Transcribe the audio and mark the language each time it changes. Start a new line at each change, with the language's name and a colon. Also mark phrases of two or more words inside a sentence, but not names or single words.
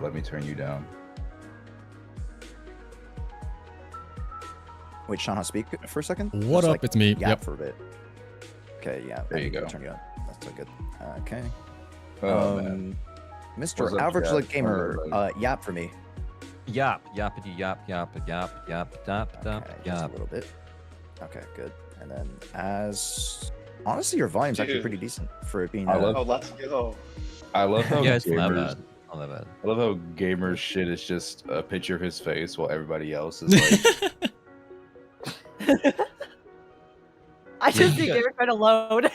English: Let me turn you down. wait, Sean, speak for a second. What Just, up? like, It's me. Yap Yep. for a bit. Okay, yeah. There you go. Turn you on. That's so good. Okay. Oh, man. Mr. What's up, Average Jack? Like Gamer, Everybody? yap for me. Yap, yappity yap, yap, yap, yap, yap, Okay, yap, just a yap. little bit. Okay, good. And then as honestly, your volume's actually Dude. pretty decent for it being. I love- Oh, let's go. I love how Yeah, it's not gamers. bad. Not that bad. I love how gamers shit is just a picture of his face while everybody else is like. I just see Garrett trying to load.